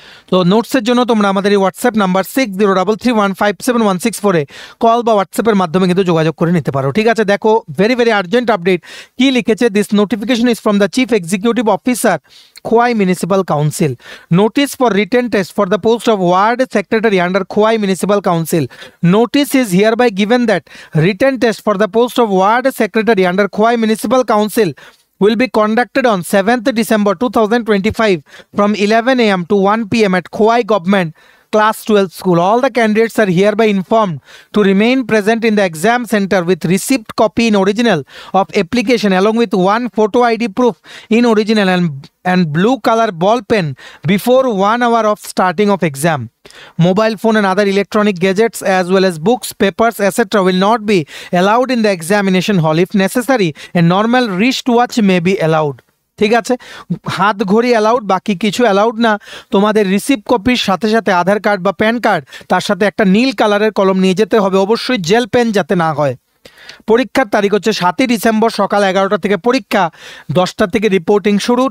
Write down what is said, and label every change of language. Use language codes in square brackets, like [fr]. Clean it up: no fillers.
[bn] তো নোটসের জন্য তোমরা আমাদের এই হোয়াটসঅ্যাপ নাম্বার 6033157164 কল বা হোয়াটসঅ্যাপের মাধ্যমে কিন্তু যোগাযোগ করে নিতে পারো। ঠিক আছে, দেখো [en] very very urgent update [bn] কি লিখেছে। [en] This notification is from the chief executive officer Khowai municipal council. Notice for written test for the post of ward secretary under Khowai municipal council. Notice is hereby given that written test for the post of ward secretary under Khowai Municipal Council will be conducted on 7th December 2025 from 11 a.m. to 1 p.m. at Khowai Government Class 12 School. All the candidates are hereby informed to remain present in the exam center with receipt copy in original of application along with one photo ID proof in original and blue color ball pen before 1 hour of starting of exam. Mobile phone and other electronic gadgets as well as books, papers, etc. will not be allowed in the examination hall. If necessary, a normal wristwatch may be allowed. [bn] ঠিক আছে, হাত ঘড়ি allowed, বাকি কিছু allowed না। তোমাদের receipt কপির সাথে সাথে আধার কার্ড বা প্যান কার্ড, তার সাথে একটা নীল কালারের কলম নিয়ে যেতে হবে, অবশ্যই জেল পেন যাতে না হয়। পরীক্ষার তারিখ হচ্ছে 7ই ডিসেম্বর সকাল 11টা থেকে পরীক্ষা, 10টা থেকে রিপোর্টিং শুরু।